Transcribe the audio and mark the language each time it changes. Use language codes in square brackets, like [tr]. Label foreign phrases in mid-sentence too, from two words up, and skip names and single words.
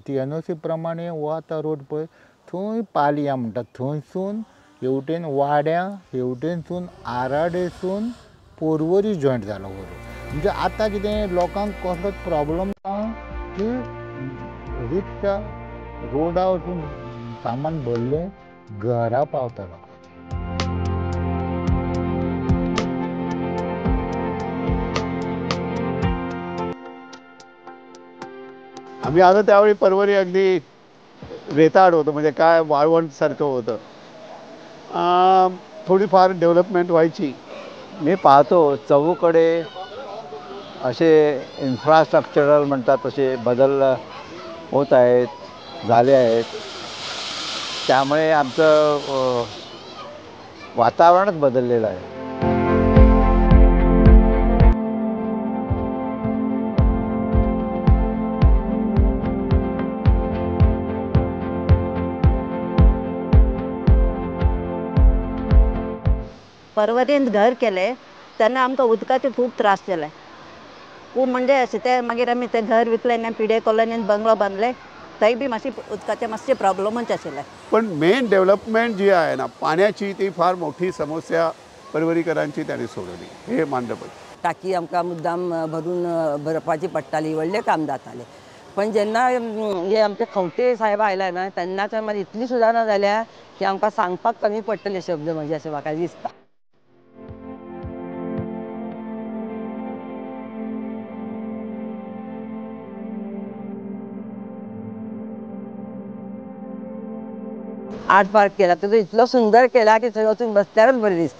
[kok] ती NOC प्रमाणे हो आतां रोड पळय थंय पालया म्हणटा, थंयसून हेवटेन वाड्या, हेवटेनसून आराडेसून पर्वरी जॉयंट जालो वरून म्हणजे आतां कितें लोकांक कसलोच प्रॉब्लम ना की रिक्षा रोडा वचून सामान भरलें घरा पावतलो. [mr] आम्ही आलो त्यावेळी परवरी अगदी रेताड होतं, म्हणजे काय वाळवंट सारखं होतं. थोडीफार डेव्हलपमेंट व्हायची. मी पाहतो चहूकडे असे इन्फ्रास्ट्रक्चरल म्हणतात तसे बदल होत आहेत, झाले आहेत. त्यामुळे आमचं वातावरणच बदललेलं आहे. [kok] पर्वरींत घर केले तेन्ना आमकां उदकाचे खूब त्रास केले. खूब म्हणजे अशें ते मागीर आमी तें घर विकलें आनी पिडे कॉलनींत बंगलो बांदले. थंय बी मातशी उदकाचे मातशे प्रॉब्लमूच आशिल्ले. [mr] पण [en] main development [mr] जी आहे ना, पाण्याची ती फार मोठी समस्या परवरीकरांची त्यांनी सोडवली, हे मानलं पाहिजे. [kok] टाकी आमकां मुद्दाम भरून भरपाची पडटाली, व्हडलें काम जातालें. पण जेन्ना हे आमचे खंवटे साहेब आयला ना, तेन्नाच्यान मागीर इतली सुदारणां जाल्या की आमकां सांगपाक कमी पडटले शब्द म्हणजे अशें म्हाका दिसता. आर्ट पार्क केला तो इतलो सुंदर केला की थंय वचून बसल्यारच बरें दिसता.